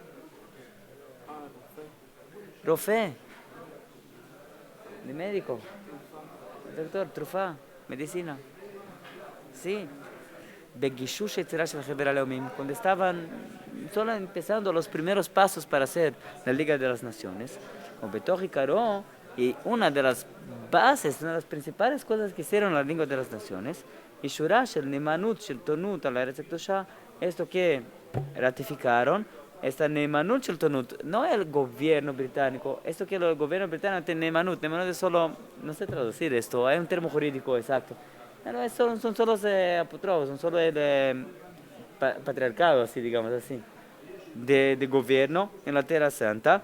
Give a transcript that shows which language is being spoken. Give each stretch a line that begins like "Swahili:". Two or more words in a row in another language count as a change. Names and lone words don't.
Spanish: Rofe, de médico, doctor, trufa, medicina, sí. Cuando estaban solo empezando los primeros pasos para hacer la Liga de las Naciones, con Betor y Caro, y una de las bases, una de las principales cosas que hicieron la Liga de las Naciones
Hebrew: אישורה של נאמנות, שלטונות על הארץ הקדושה,
Spanish: esto que ratificaron, esta
Hebrew: נאמנות שלטונות,
Spanish: no el gobierno británico, esto que el gobierno británico tiene neemanut es solo, no sé traducir esto, hay un termo jurídico exacto, pero son solo los apóstrofos, son solo el patriarcado, así digamos así, de gobierno en la Tierra Santa.